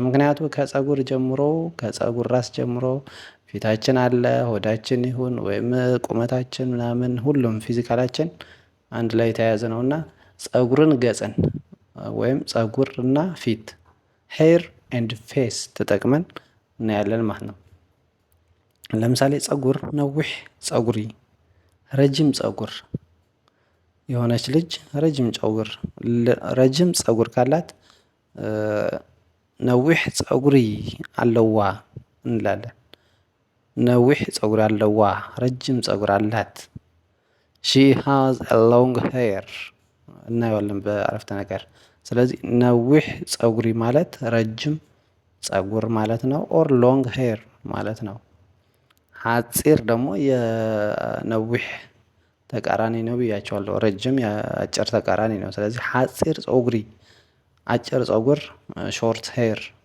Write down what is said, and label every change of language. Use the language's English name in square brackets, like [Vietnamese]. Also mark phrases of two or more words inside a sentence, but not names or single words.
[Amharic] ምክንያቱ ከፀጉር ጀምሮ ከፀጉር ራስ ጀምሮ ፊታችን አለ፣ ሆዳችን ይሁን ወይም ቁመታችን ምናምን ሁሉም ፊዚካላችን አንድ ላይ የተያያዘ ነውና ፀጉርን ገጽን ወይም ፀጉርና ፊት [English] hair and face [Amharic] ተጠቅመን እናያለን ማለት ነው። ለምሳሌ ፀጉር [Tigrinya] ነዊሕ ፀጉሪ፣ [Amharic] ረጅም ፀጉር። የሆነች ልጅ ረጅም ፀጉር ካላት [Tigrinya] ነዊሕ ፀጉሪ ኣለዋ [Amharic] እንላለን። [Tigrinya] ነዊሕ ፀጉሪ ኣለዋ፣ [Amharic] ረጅም ፀጉር አላት። [English] she has a long hair [Amharic] እናየዋለን በአረፍተ ነገር። ስለዚህ [Tigrinya] ነዊሕ ፀጉሪ [Amharic] ማለት ረጅም ፀጉር ማለት ነው። [English] or long hair [Amharic] ማለት ነው። ሐፂር ደግሞ የነዊሕ ተቃራኒ ነው ብያቸዋለሁ። ረጅም የአጭር ተቃራኒ ነው። ስለዚህ [Tigrinya] ሐፂር ፀጉሪ [Amharic] አጭር ፀጉር [English] short hair።